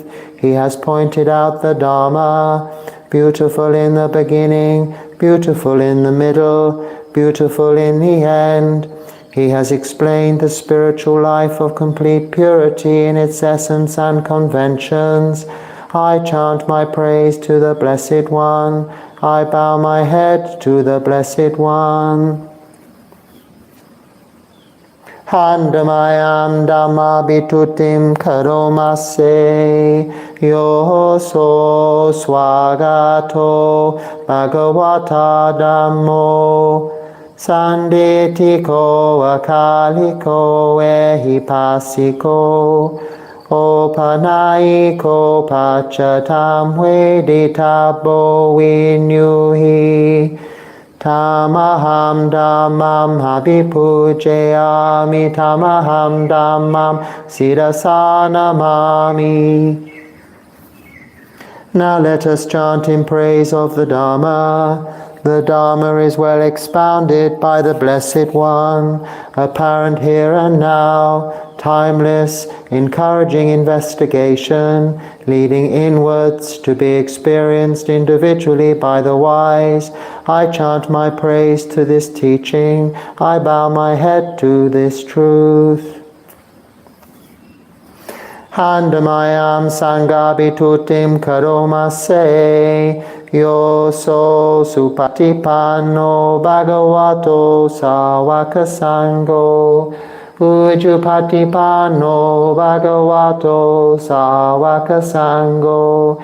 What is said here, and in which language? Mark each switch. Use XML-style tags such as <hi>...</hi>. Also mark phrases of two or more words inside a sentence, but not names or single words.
<en>He has pointed out the Dharma, beautiful in the beginning, beautiful in the middle, beautiful in the end. He has explained the spiritual life of complete purity in its essence and conventions. I chant my praise to the Blessed One. I bow my head to the Blessed One.</en> <pi>Handamayam Dhamma Bitutim Karomase. Yoso Swagato Bhagavata Dhammo. Sanditiko Akaliko Ehipasiko. Opanaiko Pachatam Veditabo Vinyuhi. Tamaham dhammam abhipujayami. Tamaham dhammam sirasa namami.</pi> <en>Now let us chant in praise of the Dharma. The Dharma is well expounded by the Blessed One, apparent here and now, timeless, encouraging investigation, leading inwards to be experienced individually by the wise. I chant my praise to this teaching. I bow my head to this truth.</en> <pi>Handamayam sanghabitutim karomase. Yoso supatipanno bhagavato sāvaka sangho. Ujjupatipanno bhagavato sāvaka sangho.</pi>